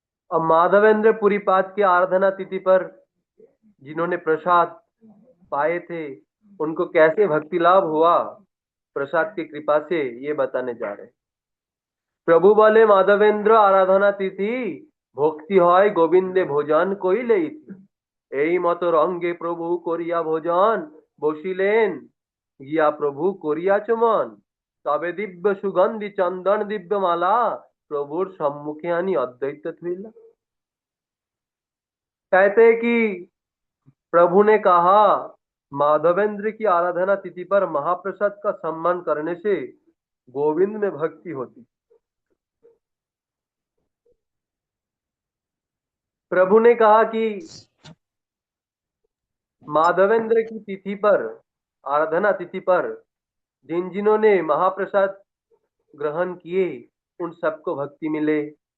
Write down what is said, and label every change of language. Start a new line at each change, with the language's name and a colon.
Hindi: अब माधवेंद्र पुरीपाद की आराधना तिथि पर जिन्होंने प्रसाद पाए थे, उनको कैसे भक्ति लाभ हुआ प्रसाद की कृपा से, ये बताने जा रहे हैं। प्रभु बोले, माधवेंद्र आराधना तिथि भक्ति
Bangla: হয় গোবিন্দে ভোজন কইলেই, এই মত রঙ্গে প্রভু করিয়া ভোজন বসিলেন, গিয়া প্রভু করিয়া চমন, তবে দিব্য সুগন্ধি চন্দন দিব্য মালা प्रभुर सम्मुखे आनी अद्वैत थुइला।
Hindi: कहते हैं कि प्रभु ने कहा, माधवेंद्र की आराधना तिथि पर महाप्रसाद का सम्मान करने से गोविंद में भक्ति होती। प्रभु ने कहा कि माधवेंद्र की तिथि पर, आराधना तिथि पर जिन जिन्होंने महाप्रसाद ग्रहण किए, उन सबको भक्ति मिले।